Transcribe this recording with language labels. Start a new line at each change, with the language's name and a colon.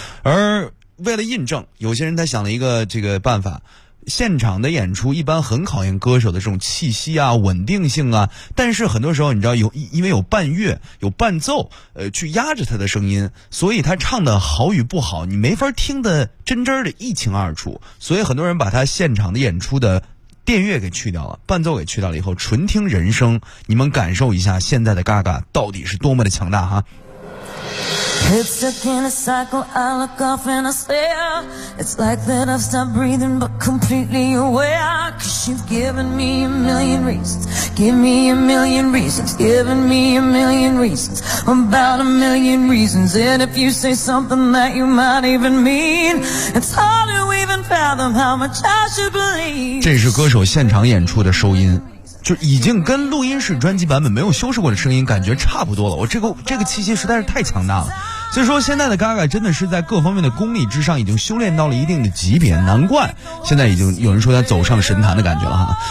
Chinese: 而为了印证，有些人他想了一个这个办法，现场的演出一般很考验歌手的这种气息啊，稳定性啊，但是很多时候你知道有因为有伴乐有伴奏去压着他的声音，所以他唱的好与不好你没法听得真真的一清二楚，所以很多人把他现场的演出的电乐给去掉了，伴奏给去掉了以后纯听人声，你们感受一下现在的 Gaga 到底是多么的强大哈。
English: It's stuck in a cycle, I look off and I stare. It's like that I've stopped breathing but completely aware. Cause you've given me a million reasons. Give me a million reasons. Given me a million reasons. About a million reasons. And if you say something that you might even mean, it's hard to even fathom how much I should believe.
Chinese: 这是歌手现场演出的收音，就已经跟录音室专辑版本没有修饰过的声音感觉差不多了，我这个气息实在是太强大了。所以说现在的 Gaga 真的是在各方面的功力之上已经修炼到了一定的级别，难怪现在已经有人说他走上神坛的感觉了哈。